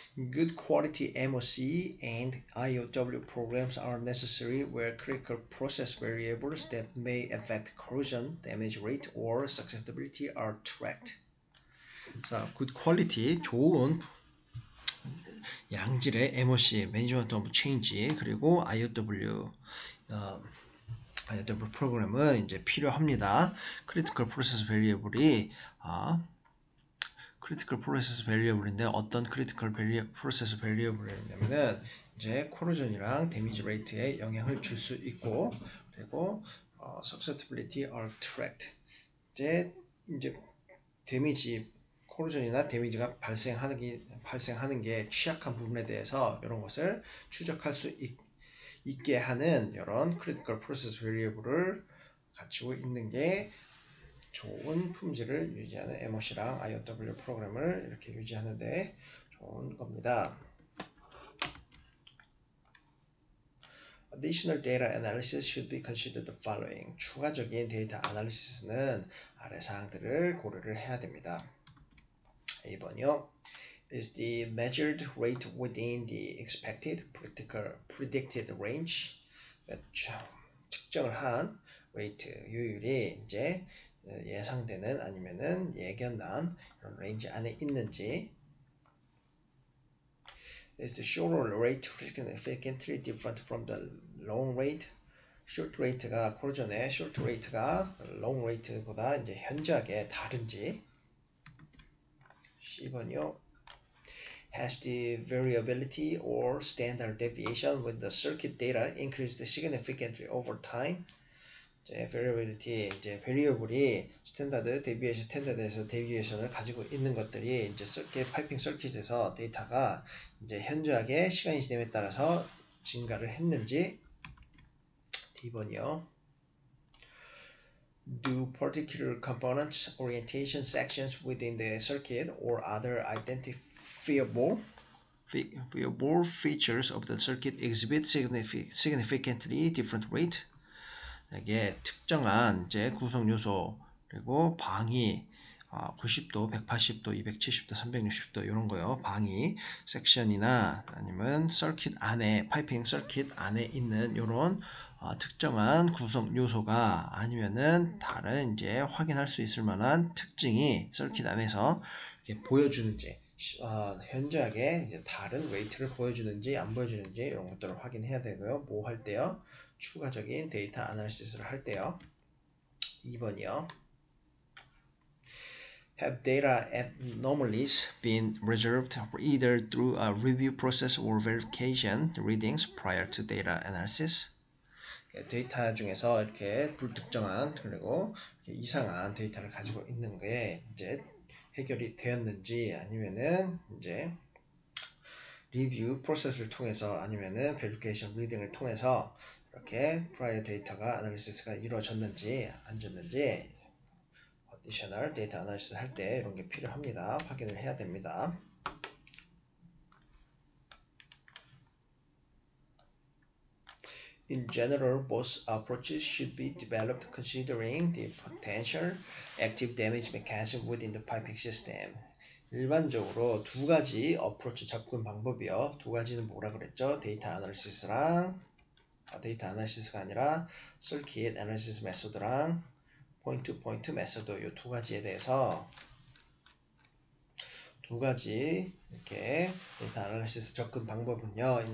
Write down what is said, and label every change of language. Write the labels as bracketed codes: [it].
[en] Good quality MOC and IOW programs are necessary where critical process variables that may affect corrosion, damage rate, or susceptibility are tracked. [ko] 자, [en] good quality, [ko] 좋은 양질의 MOC, Management of Change, 그리고 IOW 프로그램은 이제 필요합니다. Critical Process Variable이 critical process variable인데 어떤 critical process variable이냐면은 이제 corrosion이랑 damage rate에 영향을 줄 수 있고 그리고 [en] susceptibility are tracked. [ko] 이제 데미지 corrosion이나 데미지가 발생하는 게 취약한 부분에 대해서 이런 것을 추적할 수 있게 하는 이런 critical process variable을 갖추고 있는 게 좋은 품질을 유지하는 MOC랑 IOW 프로그램을 이렇게 유지하는데 좋은 겁니다. [en] Additional data analysis should be considered the following. [ko] 추가적인 데이터 아날리시스는 아래 사항들을 고려를 해야 됩니다. 1번이요. [en] Is the measured rate within the expected predicted range? [ko] 측정을 한 rate 요율이 이제 예상되는 아니면은 예견한 이런 레인지 안에 있는지. [en] Is the short rate significantly different from the long rate? [ko] short rate가 corrosion의 short rate가 long rate보다 이제 현저하게 다른지. 10번이요. [en] Has the variability or standard deviation with the circuit data increased significantly over time? [ko] variability, 이제 variable이 스탠다드, 스탠다드에서 데비에이션을 가지고 있는 것들이 이제 파이핑 서킷에서 데이터가 이제 현저하게 시간이 지남에 따라서 증가를 했는지. D번이요. [en] Do particular components, orientation sections within the circuit, or other identifiable features of the circuit exhibit significantly different rate? [ko] 이게 특정한 이제 구성 요소 그리고 방위 90도, 180도, 270도, 360도 이런 거요. 방위 섹션이나 아니면 서킷 안에 파이핑 서킷 안에 있는 이런 특정한 구성 요소가 아니면은 다른 이제 확인할 수 있을 만한 특징이 서킷 안에서 이렇게 보여주는지 현저하게 이제 다른 웨이트를 보여주는지 안 보여주는지 이런 것들을 확인해야 되고요. 뭐 할 때요? 추가적인 데이터 아나리시스를 할 때요. 2번이요. Have data anomalies been reserved either through a review process or verification readings prior to data analysis? 데이터 중에서 이렇게 불특정한 그리고 이상한 데이터를 가지고 있는 게 이제 해결이 되었는지 아니면은 이제 리뷰 프로세스를 통해서 아니면은 베리피케이션 리딩을 통해서 이렇게 prior 데이터가 아나리시스가 이루어졌는지 안 졌는지 어디셔널 데이터 아나리시스 할 때 이런 게 필요합니다. 확인을 해야 됩니다. [en] In general, both approaches should be developed considering the potential active damage mechanism within the piping system. [ko] 일반적으로 두 가지 어프로치 접근 방법이요. 두 가지는 뭐라 그랬죠? 데이터 아나리시스랑 데이터 아나리시스가 아니라 서킷 애널리시스 메소드랑 포인트 투 포인트 메소드 이 두 가지에 대해서 두 가지 이렇게 데이터 아나리시스 접근 방법은요.